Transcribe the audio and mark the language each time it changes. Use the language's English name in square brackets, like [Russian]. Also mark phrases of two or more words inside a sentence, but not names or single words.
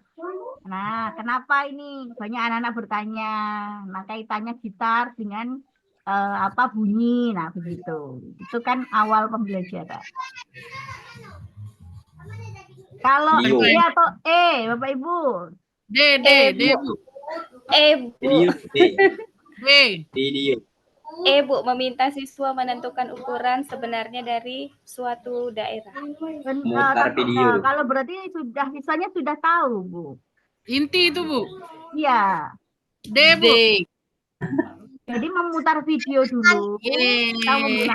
[Indonesian] Nah, kenapa ini? Banyak anak-anak bertanya. Nah, kaitannya gitar dengan bunyi. Nah, begitu. Itu kan awal pembelajaran. Kalau Dio. D atau E, Bapak Ibu? D, Bu. E, Bu. D. B. Video. Bu, meminta siswa menentukan ukuran sebenarnya dari suatu daerah. Mutar video. Kalau berarti siswanya sudah tahu, Bu. Inti itu, Bu. Iya. D, Bu. Jadi memutar video dulu tentang penggunaan